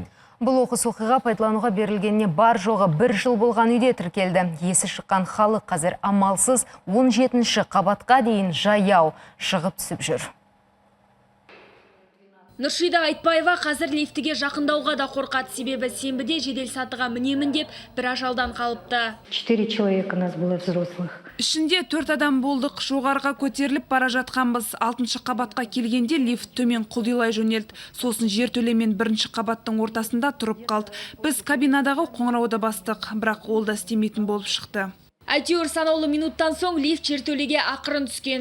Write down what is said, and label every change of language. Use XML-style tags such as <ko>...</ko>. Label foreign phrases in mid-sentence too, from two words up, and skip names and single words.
<kk>Бұл оқыс оқиға пайдалануға берілгеніне бар жоғы 1 жыл болған үйде тіркелді. Есі шыққан халық қазір амалсыз 17-ші қабатқа дейін жаяу шығып түсіп жүр. Нұршида Айтбаева қазір лифтіге жақындауға да қорқады, себебі сенбіде жедел сатыға мінемін деп бір ажалдан қалыпты.</kk> <ru>4 человека нас было взрослых.</ru> <kk>Ішінде 4 адам болдық. Жоғарға көтеріліп бара жатқанбыз. 6-шы қабатқа келгенде лифт төмен құлдилай жөнелді. Сосын жертөле мен 1-ші қабаттың ортасында тұрып қалды. Біз кабинадағы қоңырауды бастық, бірақ ол да істемейтін болып шықты. Әйтеуір санаулы минуттан соң лифт жертөлеге ақырын түскен.</kk>